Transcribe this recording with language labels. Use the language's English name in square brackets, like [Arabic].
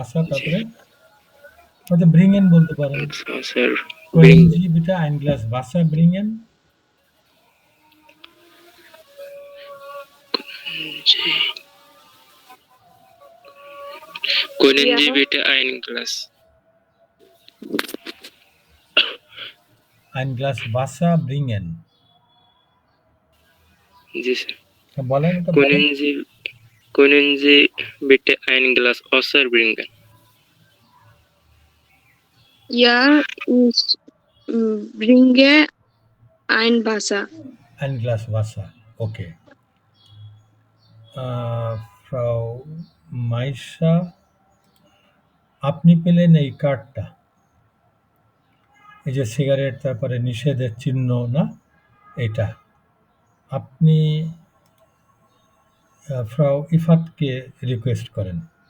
[Bangla] তারপরে হয়তো bringen বলতে পারেন। [German] Wasser Können Sie bitte ein Glas Wasser bringen? Können Sie bitte ein Glas Wasser bringen? [Bangla] जी sir. বলেন এটা। [German] Können Sie bitte ein Glas Wasser bringen? Ja, ich bringe ein Wasser. Ein Glas Wasser, okay. [Bangla] Frau Maisha, আপনি পেলেন এই কার্ডটা। এই যে cigarette, তারপরে নিষেধের চিহ্ন না? এটা। আপনি ফ্রাউ ইফাতকে রিকোয়েস্ট করেন।